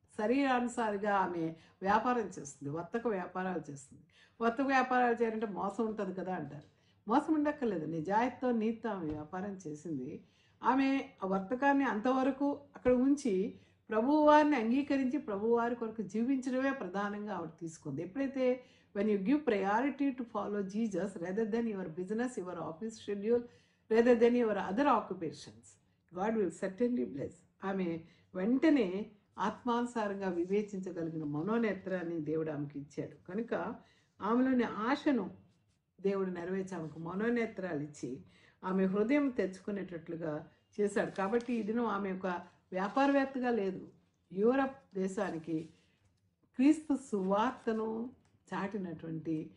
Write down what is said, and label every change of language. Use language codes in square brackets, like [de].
[te] శరీరానుసారిగా ఆమె వ్యాపారం చేస్తుంది, వర్తక వ్యాపారాలు చేస్తుంది. వర్తక వ్యాపారాలు చేయాలంటే మోసం ఉంటుంది కదా అంటారు. మోసం ఉండక్కర్లేదు, నిజాయితీతో నీతితో ఆమె వ్యాపారం చేసింది. ఆమె ఆ వర్తకాన్ని అంతవరకు అక్కడ ఉంచి ప్రభువారిని అంగీకరించి ప్రభువారి కొరకు జీవించడమే ప్రధానంగా ఆవిడ తీసుకుంది. [en] ఎప్పుడైతే when you give priority to follow Jesus rather than your business, your office schedule, rather than your other occupations, God will certainly bless. [te] ఆమె వెంటనే ఆత్మానుసారంగా వివేచించగలిగిన మనోనేత్రాన్ని దేవుడు ఆమెకి ఇచ్చాడు. కనుక ఆమెలోని ఆశను దేవుడు నెరవేర్చి ఆమెకు మనోనేత్రాలు ఇచ్చి ఆమె హృదయం తెచ్చుకునేటట్లుగా చేశాడు. కాబట్టి ఈ దినం ఆమె ఒక వ్యాపారవేత్తగా లేదు, యూరప్ దేశానికి క్రీస్తు సువార్తను చాటినటువంటి